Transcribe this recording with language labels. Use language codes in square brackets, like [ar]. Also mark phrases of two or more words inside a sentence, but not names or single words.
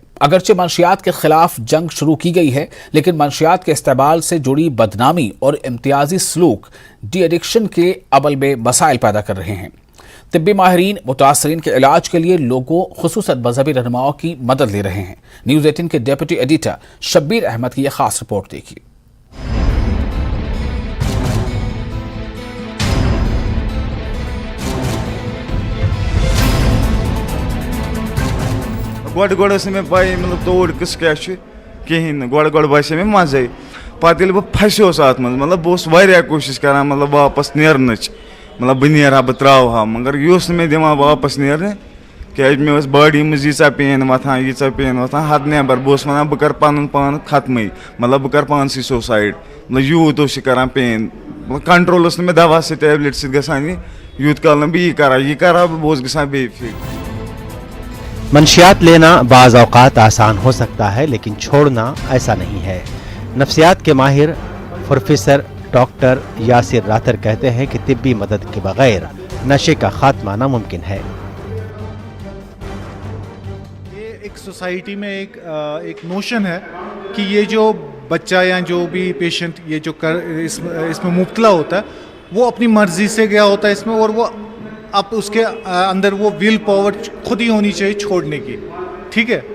[ur] اگرچہ منشیات کے خلاف جنگ شروع کی گئی ہے، لیکن منشیات کے استعمال سے جڑی بدنامی اور امتیازی سلوک ڈی ایڈکشن کے عمل میں مسائل پیدا کر رہے ہیں۔ طبی ماہرین متاثرین کے علاج کے لیے لوگوں خصوصاً مذہبی رہنماؤں کی مدد لے رہے ہیں۔ نیوز 18 کے ڈیپٹی ایڈیٹر شبیر احمد کی یہ خاص رپورٹ دیکھیے۔ [ks] گۄڈٕ ٲس نہٕ مےٚ پَیی مطلب توڑ قٕصہٕ کیٛاہ چھُ کِہیٖنۍ نہٕ گۄڈٕ باسے مےٚ مَزَے پَتہٕ ییٚلہِ بہٕ پھَسیوس اَتھ منٛز مطلب بہٕ اوسُس واریاہ کوٗشِش کَران مطلب واپَس نیرنٕچ مطلب بہٕ نیرٕ ہا بہٕ ترٛاوٕ ہا مگر یہِ اوس نہٕ مےٚ دِوان واپَس نیرنہِ کیٛازِ مےٚ ٲس باڈی منٛز ییٖژاہ پین وۄتھان حد نٮ۪بر بہٕ اوسُس وَنان بہٕ کَرٕ پَنُن پان ختمٕے مطلب بہٕ کَرٕ پانسٕے سوسایڈ مطلب یوٗت اوس یہِ کَران پین مطلب کنٹرول اوس نہٕ مےٚ دوا سۭتۍ ٹیبلِٹ سۭتۍ گژھان یوٗت کال نہٕ بہٕ یہِ کَرٕ ہا بہٕ اوسُس گژھان بیٚیہِ فِٹ۔ [ur] منشیات لینا بعض اوقات آسان ہو سکتا ہے، لیکن چھوڑنا ایسا نہیں ہے۔ نفسیات کے ماہر پروفیسر ڈاکٹر یاسر راتر کہتے ہیں کہ طبی مدد کے بغیر نشے کا خاتمہ ناممکن ہے۔ یہ ایک سوسائٹی میں ایک نوشن ہے کہ یہ جو بچہ یا جو بھی پیشنٹ یہ جو اس میں مبتلا ہوتا ہے وہ اپنی مرضی سے گیا ہوتا ہے اس میں، اور وہ اب اس کے اندر وہ ویل پاور خود ہی ہونی چاہیے چھوڑنے کی، ٹھیک ہے۔